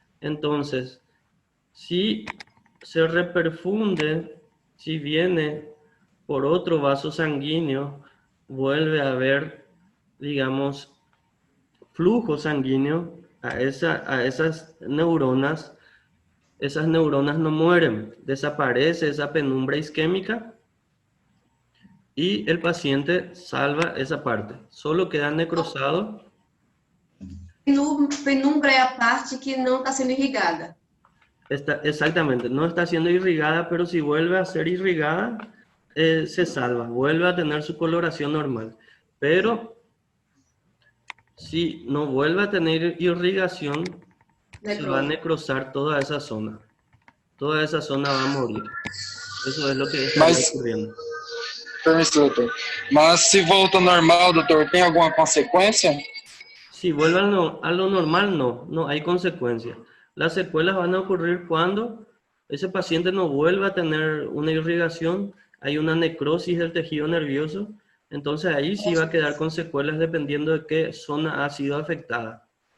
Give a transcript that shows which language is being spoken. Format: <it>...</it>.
<es>Entonces, si se reperfunde, si viene por otro vaso sanguíneo, vuelve a haber, digamos, flujo sanguíneo a esas neuronas. Esas neuronas no mueren, desaparece esa penumbra isquémica y el paciente salva esa parte. Solo queda necrosado.</es> <pt>Penumbra é a parte que não está sendo irrigada.</pt> <es>Exactamente, no está siendo irrigada, pero si vuelve a ser irrigada, se salva, vuelve a tener su coloración normal. Pero si no vuelve a tener irrigación, se va a necrosar toda esa zona. Toda esa zona va a morir. Eso es lo que está ocurriendo.</es> <pt>Permiso, doutor. Mas se volta normal, doutor, tem alguma consequência?</pt> <es>Si vuelve a lo normal, no hay consecuencias. Las secuelas van a ocurrir cuando ese paciente no vuelva a tener una irrigación, hay una necrosis del tejido nervioso, entonces ahí sí va a quedar con secuelas dependiendo de qué zona ha sido afectada.</es>